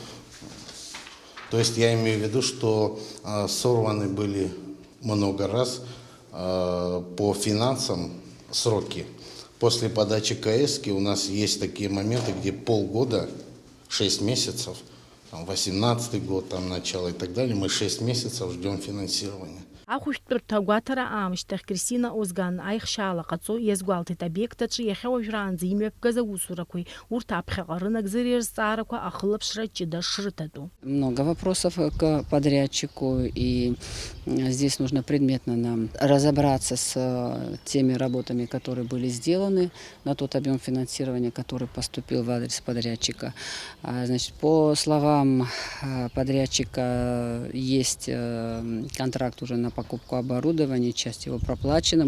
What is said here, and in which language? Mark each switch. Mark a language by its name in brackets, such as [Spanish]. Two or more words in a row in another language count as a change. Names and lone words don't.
[Russian] То есть я имею в виду, что сорваны были много раз по финансам сроки. После подачи КС у нас есть такие моменты, где полгода, 6 месяцев, 18 год, там начало и так далее, мы 6 месяцев ждем финансирования. [Abkhazian] Ахәышәтәырҭа агәаҭара аамышьҭахь Кристина Озган аихшьаала ҟаҵо иазгәалҭеит обиект аҿы иахьа уажәраанӡа имҩаԥгаз аусурақәеи урҭ аԥхьаҟа рынагӡареи рзҵаарақәа ахылаԥшра ҷыда шрыҭатәу. [Russian] Много вопросов к подрядчику, и здесь нужно предметно нам разобраться с теми работами, которые были сделаны на тот объем финансирования, который поступил в адрес подрядчика. Значит, по словам подрядчика, есть контракт уже на покупку оборудования, часть его проплачена.